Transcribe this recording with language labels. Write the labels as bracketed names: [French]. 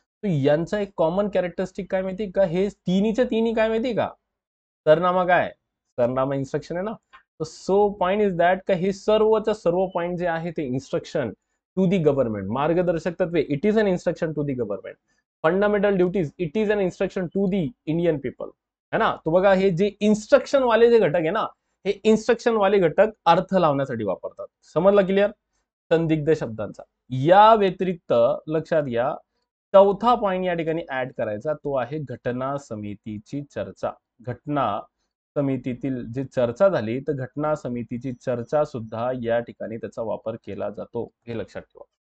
[Marathi] तर यांचा एक कॉमन कॅरेक्टरिस्टिक काय माहिती का? हे तिन्हीच्या तिन्ही काय माहिती का? सरनामा काय? सरनामा इन्स्ट्रक्शन आहे ना. तर [English] so point is that [Marathi] का हे सर्वच्या सर्व पॉइंट जे आहे ते [English] Instruction to the government. [Marathi] मार्गदर्शक तत्वे, [English] It is an instruction to the government. Fundamental duties, it is an instruction to the Indian people, [Hindi] है ना. [Marathi] तो बघा, हे जे इन्स्ट्रक्शन वाले जे घटक आहे ना, हे इन्स्ट्रक्शन वाले घटक अर्थ लावण्यासाठी वापरतात. समजलं क्लिअर? संदिग्ध शब्दांचा. या व्यतिरिक्त लक्षात घ्या, चौथा पॉइंट या ठिकाणी ऍड करायचा, तो आहे घटना समितीची चर्चा. घटना समितीतील जी चर्चा झाली, तर घटना समितीची चर्चा सुद्धा या ठिकाणी त्याचा वापर केला जातो, हे लक्षात ठेवा.